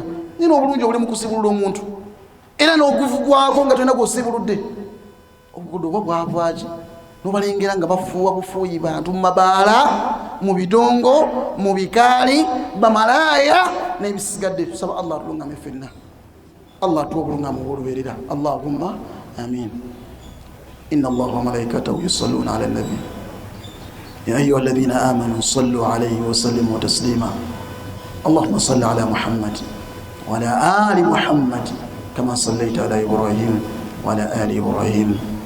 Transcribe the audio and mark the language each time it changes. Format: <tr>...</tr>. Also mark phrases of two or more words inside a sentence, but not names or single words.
<lg>Nina obulungi obuli mu kusiibulula omuntu era n'okuvugwako nga tolina gw'osiibuludde. Obugudu oba bwavaaki nobalengera nga bafuuwa bufuuyi bantu mu mabaala, mu bidongo, mu bikaali, bamalaaya n'ebisigadde. Tusaba Allah atulungamu ffenna, Allah atuwa obulungamu obw'olubeerera.</lg> <ar>اللهم آمين. إن الله وملائكته يصلون على النبي يا أيها الذين آمنوا صلوا عليه وسلموا تسليما. اللهم صل على محمد وعلى آل محمد كما صليت على إبراهيم وعلى آل إبراهيم.</ar>